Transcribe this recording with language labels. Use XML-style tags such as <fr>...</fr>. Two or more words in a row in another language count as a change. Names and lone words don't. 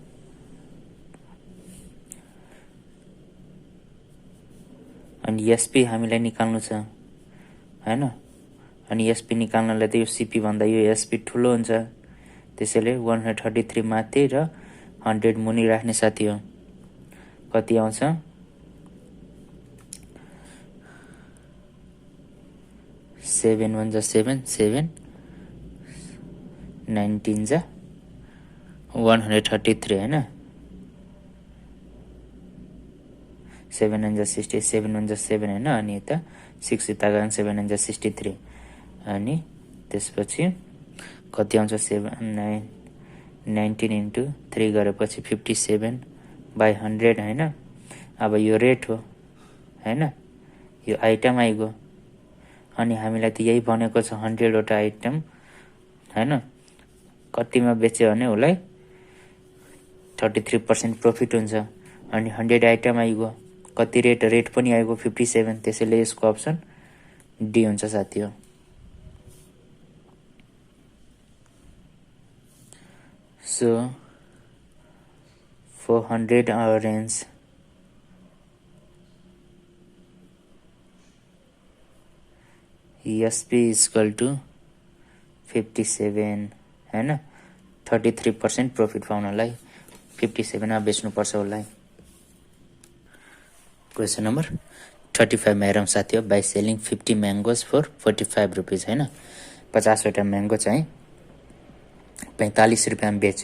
<ne>अनि एसपी हामीलाई निकाल्नु छ हैन। अनि एसपी निकाल्नलाई त यो सीपी भन्दा यो एसपी ठुलो हुन्छ। त्यसैले 133 माथि र 100 मुनि राख्ने साथी हो। कति आउँछ 7 1 जा 7 7 19 जा 133 हैन, 7 9 जा 60, 7 1 जा 7 हैन, अनि यता 6 यता गयो 7 9 जा 63, अनि त्यसपछि कति आउँछ 7 9 19 इन्टु 3 गरेपछि 57/100 हैन। अब यो रेट हो हैन, यो आइटम आइगयो, अनि हामीलाई त यही भनेको छ 100 वटा आइटम हैन, कतिमा बेच्यो भने उसलाई 33% प्रफिट हुन्छ, अनि 100 आइटम आइगयो, कति रेट पनि आइगयो 57, त्यसैले यसको</ne> <en>option D</en> <ne>हुन्छ साथीहरु।</ne> <en>So for 100 orange SP is equal to 57</en> <ne>हैन, 33% प्रफिट पाउनलाई 57 मा बेच्नुपर्छ उसलाई।</ne> <en>question number</en> <ne>35 मा हेरौँ साथीहरु,</ne> <en>by selling 50 mangoes for 45 rupees</en> <ne>हैन, 50 वटा म्याङ्गो चाहिँ 45 रुपैयाँमा बेच्यो।</ne>